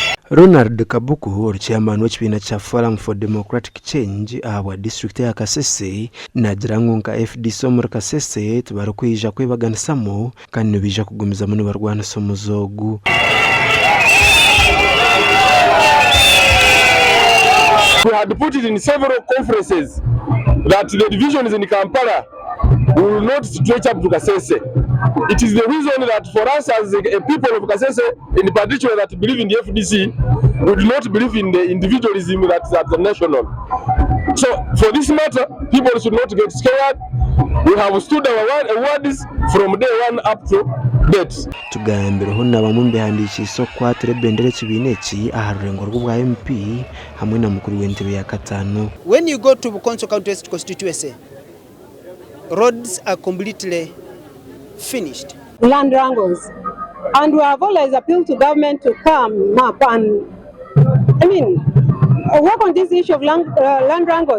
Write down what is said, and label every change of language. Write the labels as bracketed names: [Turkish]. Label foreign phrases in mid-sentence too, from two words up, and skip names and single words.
[Nyankole] Ronald Kabuku, chairman w'ekibiina kya Forum for Democratic Change ahabwa district ya KASESE, nagira ngu nka FDC omuri KASESE tibarikwija kwebaganisamu kandi nibija kugumizamu nibarwanisa omuzogu. [English] We had put it in several conferences that the divisions in Kampala will not stretch up to KASESE. It is the reason that for us as a people of KASESE, in particular that believe in the FDC, we do not believe in the individualism that is at the national. So for this matter, people should not get scared. We have stood our words from day one up to date. [Nyankole] Tugambireho n'abamwe behandikisha kwatira bendera ekibiina eki aha rurengo rw'obwa MP hamwe na mukuru w'entebe ya katano. [English] When you go to Bukonso County constituency, roads are completely finished. Land wrangles, and we have always appealed to government to come up and work on this issue of land wrangles.